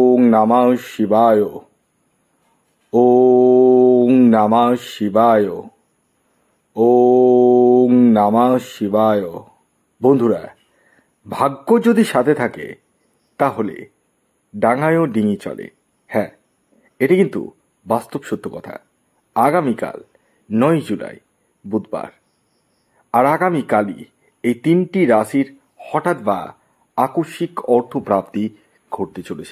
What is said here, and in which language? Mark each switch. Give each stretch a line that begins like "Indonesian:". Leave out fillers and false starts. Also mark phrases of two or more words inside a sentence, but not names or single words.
Sanskrit: নমঃ শিবায়। ওম নমঃ শিবায়। ওম নমঃ শিবায়।
Bangla: বন্ধুরা, ভাগ্য যদি সাথে থাকে তাহলে ডাঙায়ও ডিঙি চলে। হ্যাঁ, এটি কিন্তু বাস্তব সত্য কথা। আগামীকাল 9 জুলাই বুধবার, আর আগামীকালই এই 3টি রাশির হঠাৎ বা আকস্মিক অর্থপ্রাপ্তি ঘটতে চলেছে।